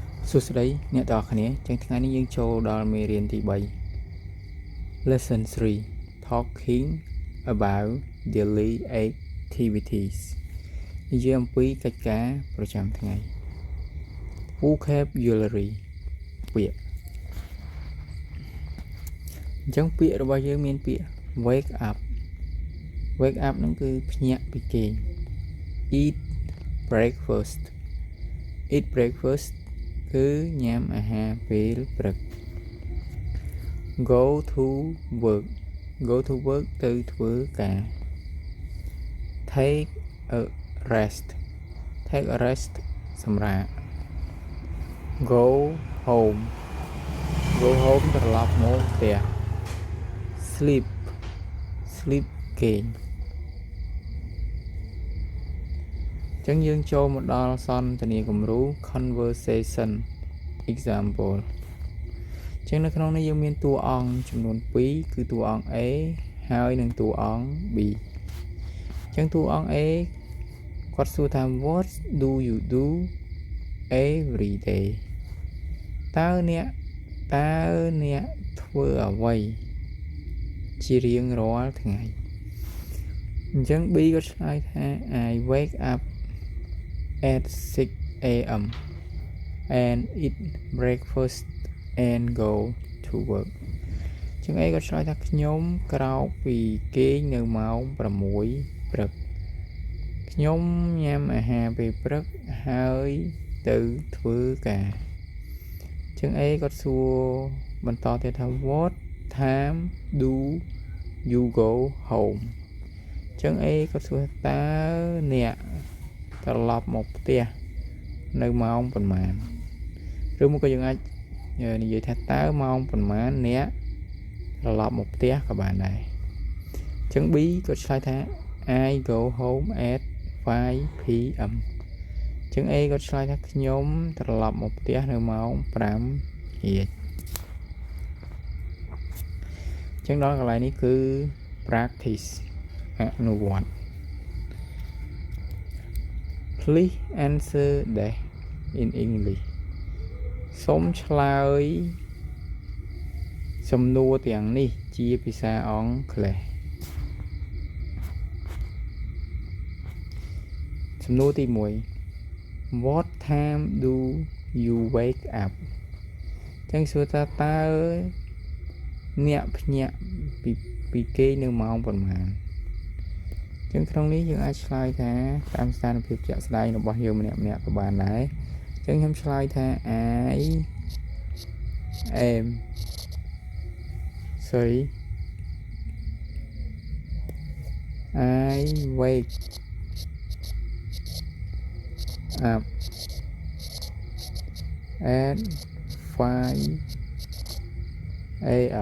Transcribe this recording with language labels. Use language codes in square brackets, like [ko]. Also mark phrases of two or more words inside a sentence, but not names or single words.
[km] សួស្តីអ្នកទាំងអស់គ្នាចឹងថ្ងៃនេះយើងចូលដល់មេរៀនទី3 [en] Lesson 3 Talking about daily activities [km] និយាយអំពីកិច្ចការប្រចាំថ្ងៃ Vocabulary ពាក្យអញ្ចឹងពាក្យរបស់យើងមានពាក្យ [en] wake up [km] ហ្នឹងគឺភ្ញាក់ពីគេង [en] eat breakfast [km] គឺញ៉ាំអាហារពេលព្រឹក [en] go to work [km] ទៅធ្វើការ [en] take a rest [km] សម្រាក [en] go home [km] ត្រឡប់មកផ្ទះ sleep គេង ចឹងយើងចូលមកដល់សន្ទនាគំរូ [en] conversation example [km] ចឹងនៅក្នុងនេះយើង មានតួអង្គចំនួន2គឺតួអង្គ A ហើយនិងតួអង្គ B ចឹងតួអង្គ A គាត់សួរថា [en] What do you do every day [km] តើអ្នកធ្វើអ្វីជារៀងរាល់ថ្ងៃអញ្ចឹង B គាត់ឆ្លើយថា [en] I wake up at 6 a.m. and eat breakfast and go to work [km] ចឹង A គាត់ឆ្លើយថាខ្ញុំក្រោកពីគេងនៅម៉ោង6ព្រឹកខ្ញុំ ញ៉ាំអាហារពេលព្រឹកហើយទៅធ្វើការចឹង A គាត់សួរបន្ត ទៀតថា [en] What time do you go home [km] ចឹង A គាត់សួរតើអ្នកត្រឡប់មកផ្ទះនៅម៉ោងប៉ុន្មានឬមកក៏យើងអាចនិយាយថាតើម៉ោងប៉ុន្មានអ្នកត្រឡប់មកផ្ទះក៏បានដែរចឹង B គាត់ឆ្លើយថា [en] I go home at 5 p.m. [km] ចឹង A គាត់ឆ្លើយថាខ្ញុំត្រឡប់មកផ្ទះនៅម៉ោង5ល្ងាចចឹងដល់កន្លែងនេះគឺ practice អនុវត្ត [en] Please answer that in English [km] សូមឆ្លើយសំណួរទាំងនេះជាភាសាអង់គ្លេស សំណួរទី1 [en] What time do you wake up [km] ចឹងសួរ ថាតើអ្នកភ្ញាក់ពីគេងនៅម៉ោង ប៉ុន្មានចឹងក្នុងនេះយើងអាចឆ្លើយថាតាមស្ថានភាពជាក់ស្ដែងរបស់យើងម្នាក់ក៏បានដែរចឹងខ្ញុំឆ្លើយថា [en] I wake up at 5 a.m.